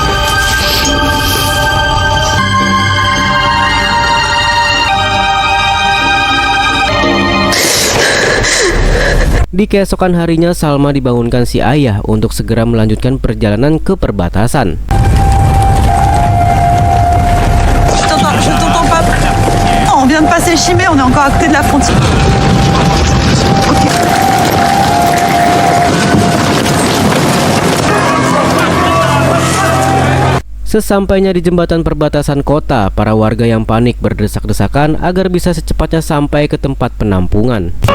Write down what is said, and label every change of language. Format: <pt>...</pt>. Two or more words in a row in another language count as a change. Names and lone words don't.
<id>Di keesokan harinya Salma dibangunkan si ayah untuk segera melanjutkan perjalanan ke perbatasan.</id> <fr>Je t'entends pas. Non, on vient de passer Chimay, on est encore à côté de la frontière. Ok.</fr> <id>Sesampainya di jembatan perbatasan kota, para warga yang panik berdesak-desakan agar bisa secepatnya sampai ke tempat penampungan.</id>